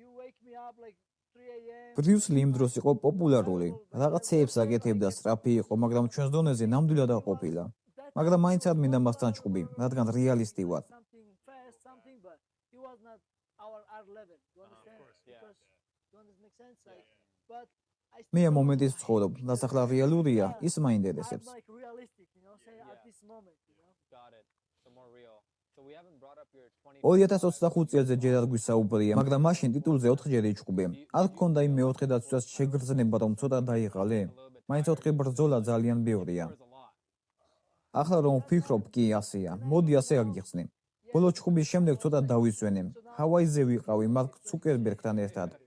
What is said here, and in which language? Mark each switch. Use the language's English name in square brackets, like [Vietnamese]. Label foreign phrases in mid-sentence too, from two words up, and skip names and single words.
[Georgian] ბრიუსლი იმ დროს იყო პოპულარული, რაღაცეებს აკეთებდა, სწრაფი იყო, მაგრამ ჩვენს დონეზე ნამდვილად არ ყოფილა. მაგრამ მაინც არ მინდა მასთან ჩხუბი, რადგან რეალისტი ვარ. მე ამ მომენტის ვცხოვრობ, რაც ახლა რეალურია, ის მაინტერესებს. [English] Got it. So more real. So we haven't brought up your 20 [Georgian] 2025 წელზე ჯერ არ გვისაუბრია, მაგრამ მაშინ ტიტულზე 4-ჯერ იჩხუბე. არ გქონდა იმ მეოთხე დაცვას შეგრძნება, რომ ცოტა დაიღალე? მაინც 4 ბრძოლა ძალიან ბევრია. ახლა რომ ვფიქრობ, კი ასეა. მოდი ასე აგიხსნი. ბოლო ჩხუბის შემდეგ ცოტა დავისვენე. ჰავაიზე ვიყავი მარკ ცუკერბერგთან ერთად.